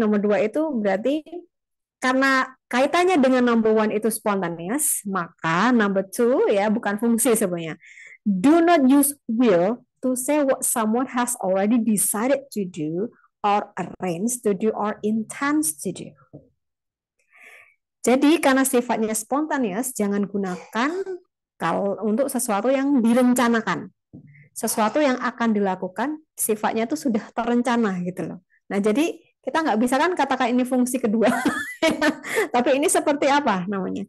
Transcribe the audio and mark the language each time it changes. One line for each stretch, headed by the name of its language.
Indonesian: Nomor dua itu berarti karena kaitannya dengan number one itu spontaneous, maka number two ya bukan fungsi sebenarnya.
English: Do not use will to say what someone has already decided to do or arranged to do or intends to do.
Indonesian: Jadi karena sifatnya spontaneous, jangan gunakan kalau untuk sesuatu yang direncanakan. Sesuatu yang akan dilakukan sifatnya itu sudah terencana gitu loh. Nah, jadi kita nggak bisa kan katakan ini fungsi kedua. Tapi ini seperti apa namanya?